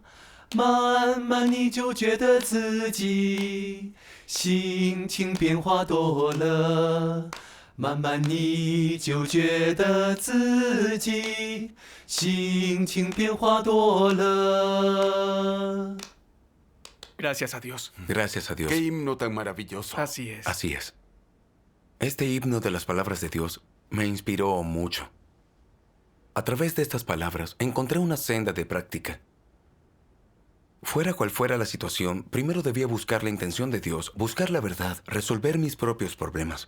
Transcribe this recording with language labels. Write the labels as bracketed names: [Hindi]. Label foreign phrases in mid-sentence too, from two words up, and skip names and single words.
[Chinese] 慢慢你就觉得自己心情变化多了，慢慢你就觉得自己心情变化多了。 [Spanish] Gracias a Dios. Gracias a Dios. Qué himno tan maravilloso. Así es. Así es. Este himno de las palabras de Dios me inspiró mucho. A través de estas palabras encontré una senda de práctica. Fuera cual fuera la situación, primero debía buscar la intención de Dios, buscar la verdad, resolver mis propios problemas.